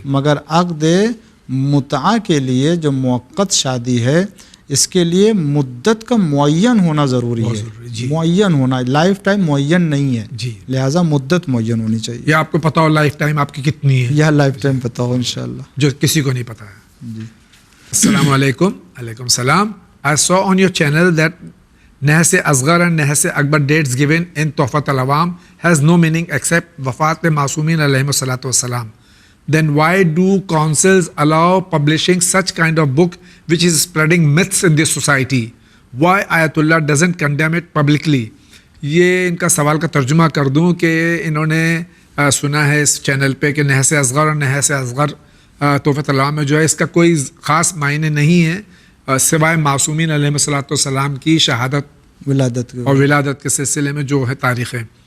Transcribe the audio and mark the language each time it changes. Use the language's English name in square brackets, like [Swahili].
[Urdu] مگر عقد متعہ کے لیے جو موقت شادی ہے اس کے لیے مدت کا معین ہونا ضروری ہے. جی. معین ہونا، لائف ٹائم معین نہیں ہے. جی. لہٰذا مدت معین ہونی چاہیے. یہ آپ کو پتا ہو لائف ٹائم آپ کی کتنی ہے؟ یہ لائف ٹائم پتہ ہو انشاءاللہ. جو کسی کو نہیں پتا ہے. جی. السلام علیکم. علیکم السلام. [English] I saw on your channel that Nahs Asghar and Nahs Akbar dates given in Tuhfat al-Awam has no meaning except Wafat Masumin alayhi salatu wassalam. Then why do councils allow publishing such kind of book which is spreading myths in this society? Why Ayatollah doesn't condemn it publicly? [Urdu] یہ ان کا سوال کا ترجمہ کر دوں کہ انہوں نے سنا ہے اس چینل پہ کہ نحس اصغر اور نحس اصغر تحفۃ العوام میں جو ہے اس کا کوئی خاص معنی نہیں ہے سوائے معصومین علیہ الصلوۃ والسلام کی شہادت اور ولادت کے سلسلے میں جو ہے تاریخیں.